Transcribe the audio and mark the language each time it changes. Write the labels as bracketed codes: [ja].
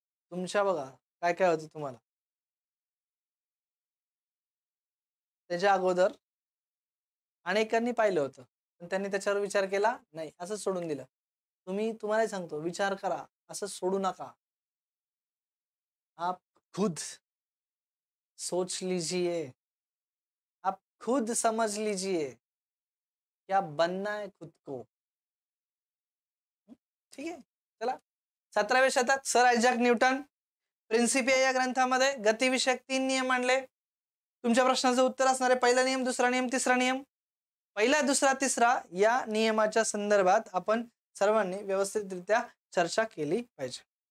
[mr] तुमच्या बघा काय काय होतं तुम्हाला. त्याच्या अगोदर अनेकांनी पाहिलं होतं, पण त्यांनी त्याच्यावर विचार केला नाही, असं सोडून दिलं. तुम्हाला सांगतो, विचार करा, असं सोडू नका. [hi] आप खुद सोच लीजिए, आप खुद समझ लीजिए क्या बनना है खुद को. [mr] ठीक आहे. चला, 17व्या शतक सर आयझॅक न्यूटन प्रिन्सिपिया या ग्रंथामध्ये गतिविषयक 3 नियम मांडले. तुमच्या प्रश्नाचं उत्तर असणारे पहिला नियम, दुसरा नियम, तिसरा नियम. पहिला, दुसरा, तिसरा या नियमाच्या संदर्भात आपण सर्वांनी व्यवस्थितरित्या चर्चा केली पाहिजे.